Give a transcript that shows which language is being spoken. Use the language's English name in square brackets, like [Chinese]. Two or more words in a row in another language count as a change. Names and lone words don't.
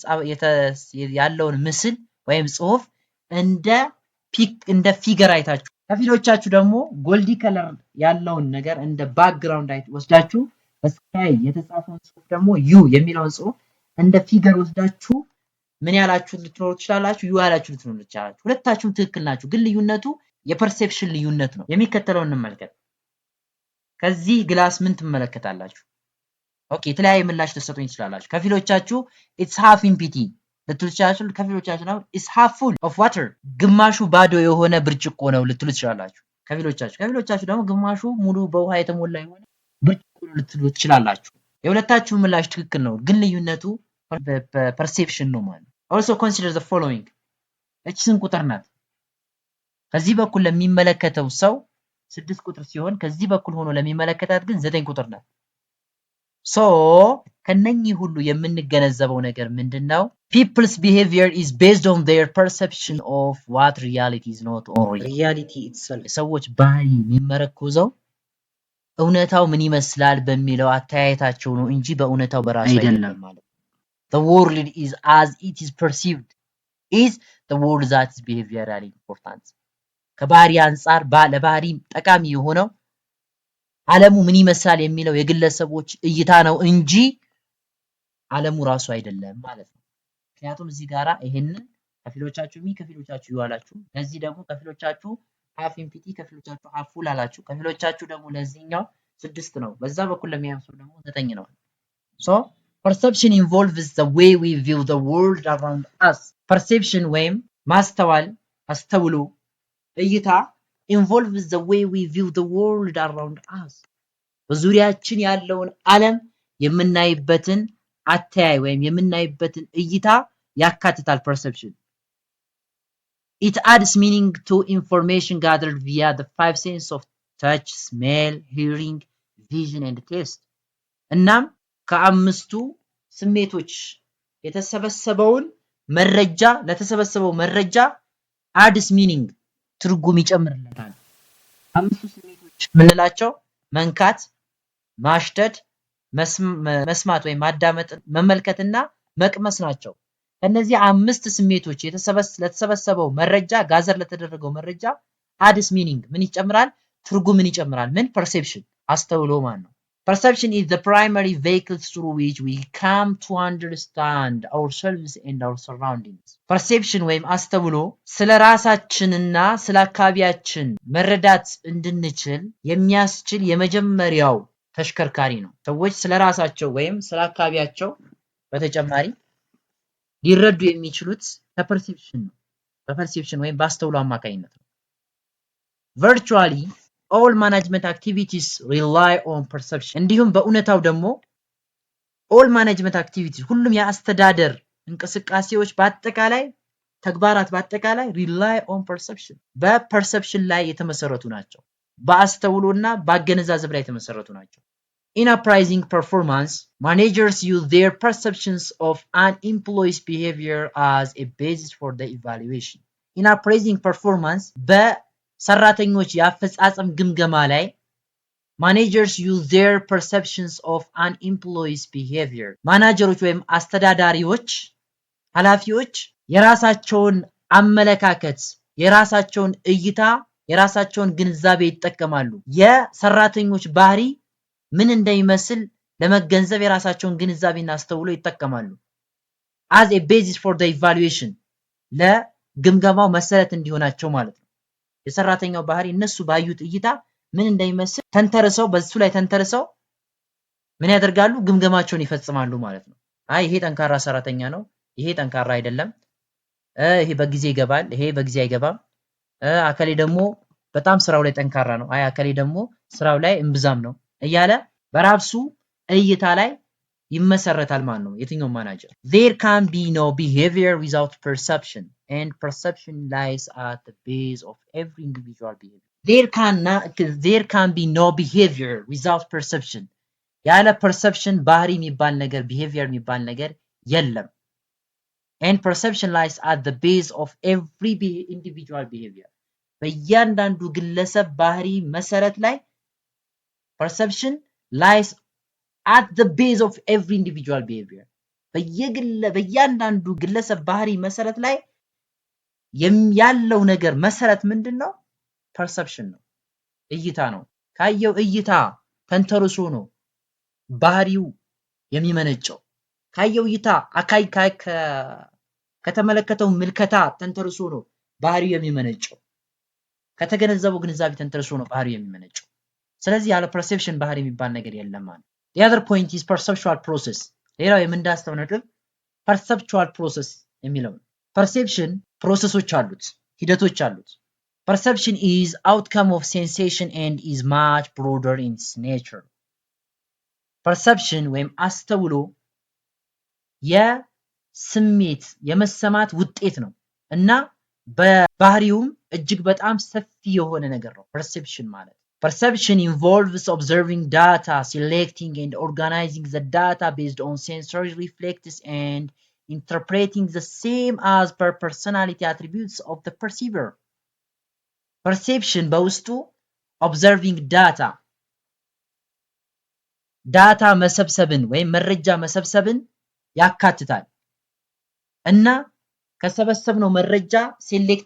[Amharic] ያለውን ምስል ወይም ጽሑፍ እንደ ፊገር አይታችሁ ከፊሎቻችሁ ደግሞ [English] goldy color [Amharic] ያለውን ነገር እንደ ባክግራውንድ ወስዳችሁ በስካይ የተጻፈውን ጽሑፍ ደግሞ ዩ የሚለውን ጽሑፍ እንደ ፊገር ወስዳችሁ ምን ያላችሁ ልትኖሩ ትችላላችሁ ዩ ያላችሁ ልትኖሩ ትችላላችሁ ሁለታችሁም ትክክል ናችሁ ግን ልዩነቱ የፐርሴፕሽን ልዩነት ነው የሚከተለውን እንመልከት ከዚህ ግላስ ምን ትመለከታላችሁ ኦኬ የተለያየ ምላሽ ልትሰጡኝ ትችላላችሁ ከፊሎቻችሁ [English] it's half empty [Amharic] ልትሉ ትችላላችሁ ከፊሎቻችሁ ነው [English] it's half full of water [Amharic] ግማሹ ባዶ የሆነ ብርጭቆ ነው ልትሉ ትችላላችሁ ከፊሎቻችሁ ደግሞ ግማሹ ሙሉ በውሃ የተሞላ የሆነ ብርጭቆ ነው ልትሉ ትችላላችሁ የሁለታችሁ ምላሽ ትክክል ነው ግን ልዩነቱ perception ነው ማለት [English] also consider the following [Amharic] እቺ ስንት ቁጥር ናት ከዚህ በኩል ለሚመለከተው ሰው 6 ቁጥር ሲሆን ከዚህ በኩል ሆኖ ለሚመለከታት ግን 9 ቁጥር ናት so ከነኚህ ሁሉ የምንገነዘበው ነገር ምንድነው [English] people's behavior is based on their perception of what reality is not on reality itself [Amharic] ሰዎች ባህሪ የሚመረኮዘው እውነታው ምን ይመስላል በሚለው አተያየታቸው ነው እንጂ በእውነታው በራሱ አይደለም ማለት [English] the world is as it is perceived is the world that is behaviorally important [Amharic] ከባህሪ አንፃር ለባህሪ ጠቃሚ የሆነው ዓለሙ ምን ይመስላል የሚለው የግለሰቦች እይታ ነው እንጂ ዓለሙ ራሱ አይደለም ማለት ነው ምክንያቱም እዚህ ጋራ ይሄንን ከፊሎቻችሁ ከፊሎቻችሁ ይዋላችሁ ለዚህ ደግሞ ከፊሎቻችሁ half empty ከፊሎቻችሁ [English] half full [Amharic] አላችሁ ከፊሎቻችሁ ደግሞ ለዚህኛው 6 ነው በዛ በኩል ለሚያምሰው ደግሞ 9 ነው [English] so perception involves the way we view the world around us [Amharic] perception ወይም ማስተዋል አስተውሎ እይታ [English] involves the way we view the world around us [Amharic] በዙሪያችን ያለውን ዓለም የምናይበትን አተያይ ወይም የምናይበትን እይታ ያካትታል perception [English] it adds meaning to information gathered via the five senses of touch smell hearing vision and taste [Amharic] እናም ከአምስቱ ስሜቶች የተሰበሰበውን መረጃ ለተሰበሰበው መረጃ [English] adds meaning [Amharic] ትርጉም ይጨምርለታል አምስቱ ስሜቶች ምንላቸው መንካት ማሽተት መስማት ወይ ማዳመጥ መመልከትና መቅመስ ናቸው እነዚህ አምስት ስሜቶች ለተሰበሰበው መረጃ ጋዘር ለተደረገው መረጃ [English] adds meaning [Amharic] ምን ይጨምራል ትርጉምን ይጨምራል ምን perception አስተውሎ ማለት ነው [English] perception is the primary vehicle through which we come to understand ourselves and our surroundings [Amharic] perception ወይም አስተውሎ ስለራሳችንና ስለአካባቢያችን መረዳት እንድንችል የሚያስችል የመጀመሪያው ተሽከርካሪ ነው ሰዎች ስለራሳቸው ወይም ስለአካባቢያቸው በተጨማሪ ሊረዱ የሚችሉት በፐርሴፕሽን ነው በፐርሴፕሽን ወይም በአስተውሎ አማካኝነት ነው [English] virtually all management activities rely on perception [Amharic] እንዲሁም በእውነታው ደግሞ [English] all management activities [Amharic] ሁሉም የአስተዳደር እንቅስቃሴዎች በአጠቃላይ ተግባራት በአጠቃላይ [English] rely on perception [Amharic] በperception ላይ የተመሰረቱ ናቸው በአስተውሎና በአገነዛዘብ ላይ የተመሰረቱ ናቸው [English] In appraising performance, managers use their perceptions of an employee's behavior as a basis for the evaluation. In appraising performance, [Amharic] በሰራተኞች የአፈጻጸም ግምገማ ላይ [English] managers use their perceptions of an employee's behavior. [Amharic] ማናጀሮች ወይም አስተዳዳሪዎች ኃላፊዎች የራሳቸውን አመለካከት የራሳቸውን እይታ የራሳቸውን ግንዛቤ ይጠቀማሉ የሰራተኞች ባህሪ ምን እንደሚመስል ለመገንዘብ የራሳቸውን ግንዛቤና አስተውሎ ይጠቀማሉ [English] as a basis for the evaluation [Amharic] ለግምገማው መሰረት እንዲሆናቸው ማለት ነው የሰራተኛው ባህሪ እነሱ ባዩት እይታ ምን እንደሚመስል ተንተርሰው በሱ ላይ ተንተርሰው ምን ያደርጋሉ ግምገማቸውን ይፈጽማሉ ማለት ነው አይ ይሄ ጠንካራ ሰራተኛ ነው ይሄ ጠንካራ አይደለም ይሄ በጊዜ ይገባል ይሄ በጊዜ አይገባም አከሌ ደግሞ በጣም ስራው ላይ ጠንካራ ነው አይ አከሌ ደግሞ ስራው ላይ እንብዛም ነው እያለ በራሱ እይታ ላይ ይመሰረታል ማለት ነው የትኛው [English] ማናጀር there can be no behavior without perception and perception lies at the base of every individual behavior there can be no behavior without perception [Amharic] ያለ perception ባህሪ የሚባል ነገር behavior የሚባል ነገር የለም [English] and perception lies at the base of every individual behavior [Amharic] በእያንዳንዱ ግለሰብ ባህሪ መሰረት ላይ [English] perception lies at the base of every individual behavior [Amharic] በእያንዳንዱ ግለሰብ ባህሪ መሰረት ላይ ያለው ነገር መሰረት ምንድነው perception ነው እይታ ነው ካየው እይታ ተንተርሶ ነው ባህሪው የሚመነጨው ካየው እይታ አካይ ከተመለከተው ምልከታ ተንተርሶ ነው ባህሪው የሚመነጨው ከተገነዘበው ግንዛቤ ተንተርሶ ነው ባህሪው የሚመነጨው ስለዚህ ያለ perception ባህሪ የሚባል ነገር የለም ማለት [English] the other point is perceptual process [Amharic] ሌላው የምንዳስተው ነጥብ [English] perceptual process [Amharic] የሚለው perception ፕሮሰሶች አሉት ሂደቶች አሉት [English] perception is outcome of sensation and is much broader in its nature [Amharic] perception ወይም አስተውሎ የስሜት የመሰማት ውጤት ነው እና በባህሪውም እጅግ በጣም ሰፊ የሆነ ነገር ነው perception ማለት [English] Perception involves observing data, selecting and organizing the data based on sensory reflexes and interpreting the same as per personality attributes of the perceiver. [Amharic] Perception በውስጡ [English] observing data [Amharic] መሰብሰብን ወይም መረጃ መሰብሰብን ያካትታል እና ከሰበሰብነው መረጃ ሴሌክት